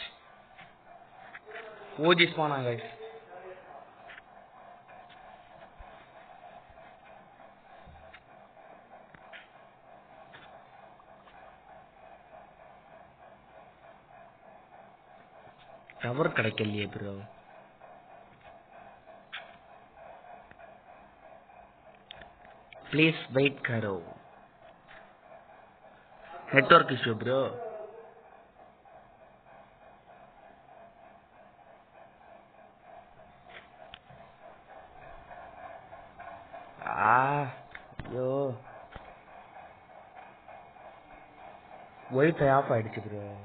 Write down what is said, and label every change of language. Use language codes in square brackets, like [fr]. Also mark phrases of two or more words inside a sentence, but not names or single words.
[ta] ஓஜி ஸ்பானாங்க. டவர் கிடைக்கலையே ப்ரோ. [en] please wait [hi] करो. [en] network issue bro. [ta] ஐயோ [en] WiFi off [ta] ஆயிடுச்சு ப்ரோ.